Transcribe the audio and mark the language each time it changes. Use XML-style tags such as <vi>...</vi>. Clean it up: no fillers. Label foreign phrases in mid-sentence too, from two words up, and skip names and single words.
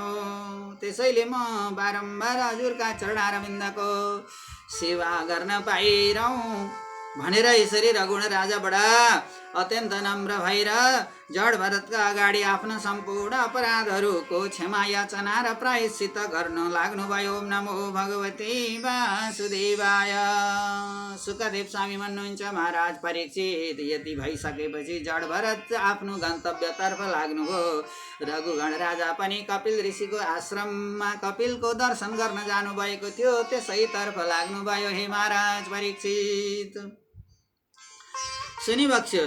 <ne>त्यसैले म बारम्बार हजुरका चरणारविन्दको सेवा गर्न पाइरहँ भनेर यसरी रघुगण राजा बडा अत्यन्त नम्र भएर जडभरतका अगाडि आफ्ना सम्पूर्ण अपराधहरूको क्षमा याचना र प्रायश्चित गर्न लाग्नुभयो।</ne> <sa>ओम नमो भगवते वासुदेवाय।</sa> <ne>सुखदेव स्वामी भन्नुहुन्छ, महाराज परीक्षित यति भइसकेपछि जडभरत आफ्नो गन्तव्यतर्फ लाग्नुभयो। रघुगण राजा पनि कपिल ऋषिको आश्रममा कपिलको दर्शन गर्न जानुभएको थियो, त्यसैतर्फ लाग्नुभयो। हे महाराज परीक्षित, सुनिबक्स्योस्।</ne>